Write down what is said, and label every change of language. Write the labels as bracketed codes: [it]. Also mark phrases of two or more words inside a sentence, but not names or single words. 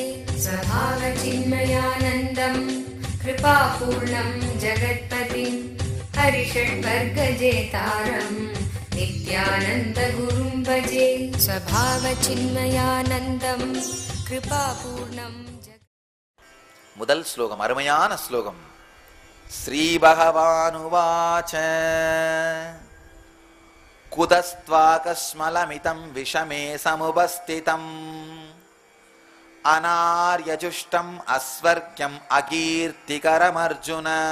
[sa] स्वभावचिन्मयानन्दं कृपापूर्णं जगत्पतिं हरिषड्वर्गजेतारं नित्यानन्दगुरुं भजे। स्वभावचिन्मयानन्दं कृपापूर्णं [ta] முதல் ஸ்லோகம் அருமையான ஸ்லோகம். [sa] श्री भगवानुवाच कुतस्त्वाकश्मलमिदं विषमे समुपस्थितम् अनार्यजुष्टम् अस्वर्ग्यम् अकीर्तिकरम् अर्जुन.